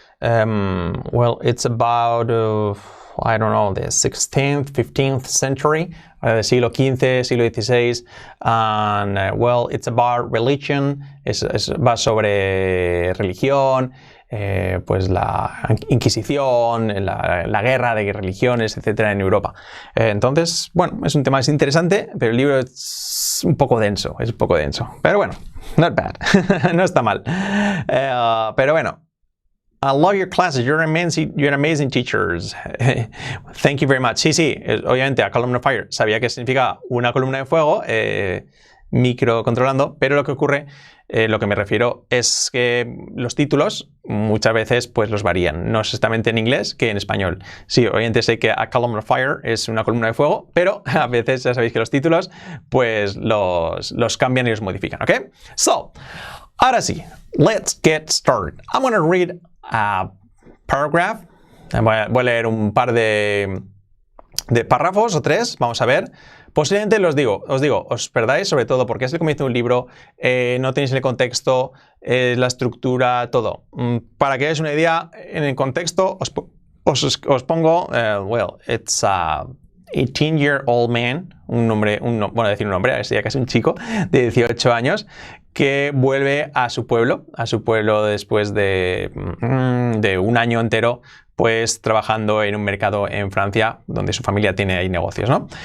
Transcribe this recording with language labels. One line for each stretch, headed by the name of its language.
English: Well, it's about, I don't know, the 16th, 15th century.
Spanish: Del siglo XV, siglo XVI.
English: And, well, it's about religion.
Spanish: Va sobre religión. Pues la Inquisición, la guerra de religiones, etcétera, en Europa. Entonces, bueno, es un tema interesante, pero el libro es un poco denso, Pero bueno,
English: not bad,
Spanish: no está mal. Pero bueno,
English: I love your classes, you're amazing teachers. Thank you very much.
Spanish: Sí, obviamente, a column of fire sabía que significa una columna de fuego, microcontrolando, pero lo que ocurre, lo que me refiero es que los títulos muchas veces pues los varían, no exactamente en inglés que en español. Sí, obviamente sé que a column of fire es una columna de fuego, pero a veces ya sabéis que los títulos pues los cambian y los modifican, ¿ok?
English: So,
Spanish: ahora sí,
English: let's get started. I'm going to read a paragraph.
Spanish: Voy a leer un par de párrafos o tres, vamos a ver. Posiblemente os digo, os perdáis, sobre todo porque es el comienzo de un libro, no tenéis el contexto, la estructura, todo. Para que hagáis una idea, en el contexto os pongo,
English: well, it's a 18-year-old man,
Spanish: bueno, decir un hombre, sería casi un chico de 18 años, que vuelve a su pueblo después de un año entero pues trabajando en un mercado en Francia donde su familia tiene ahí negocios, ¿no?